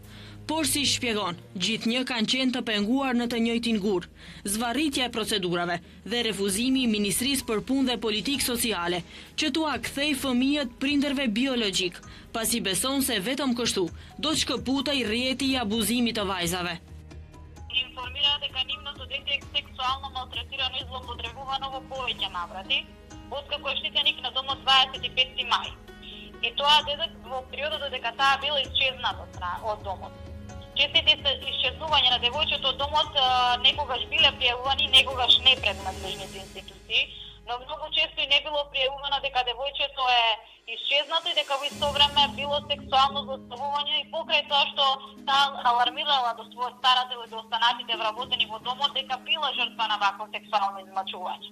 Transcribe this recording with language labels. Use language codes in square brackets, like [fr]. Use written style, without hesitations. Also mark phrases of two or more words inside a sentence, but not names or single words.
[sq] Por si shpjegon, gjithnjë kanë qenë të penguar në të njëjtin gur, zvarritja e procedurave dhe refuzimi i Ministrisë për Punë dhe Politikë Sociale që t'ua kthej fëmijët prindërve biologjik, pasi beson se vetëm kështu do të shkëputej rrjeti i abuzimit të vajzave. [mk] Informira дека нивното дете е сексуално малтретирано и злоупотребувано во повеќе наврати, откако е штитеник на домот 25 мај. И тоа дедек во периодот додека таа била исчезната од домот. Честите исчезнувања на девојчето од домот некогаш биле пријавувани, некогаш не пред надлежните институции, но многу често и не било пријавувано дека девојчето е исчезнато и дека во исто време било сексуално злоставување и покрај тоа што таа алармирала до својот старател и до останатите вработени во домот дека била жртва на вакво сексуално измачување.